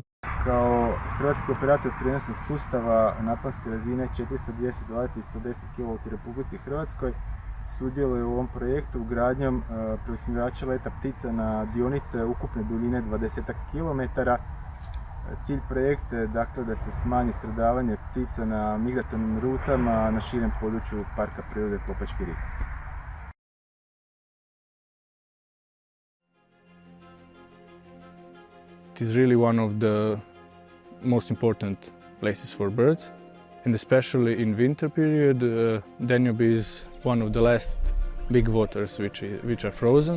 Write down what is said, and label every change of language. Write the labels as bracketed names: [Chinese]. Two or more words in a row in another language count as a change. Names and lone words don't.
[Croatian] Kao hrvatski operator prijenosnog sustava naponske razine 400-220 i 110 kV u Republici Hrvatskoj sudjeluje u ovom projektu ugradnjom preusmjerača leta ptica na dionice ukupne duljine 20 km Cilj projekta je dakle da se smanji stradavanje ptica na migratornim rutama na širem području Parka prirode Kopački rit. [English] It is really one of the most important places for birds, and especially in winter period, Danube is one of the last big waters which are frozen.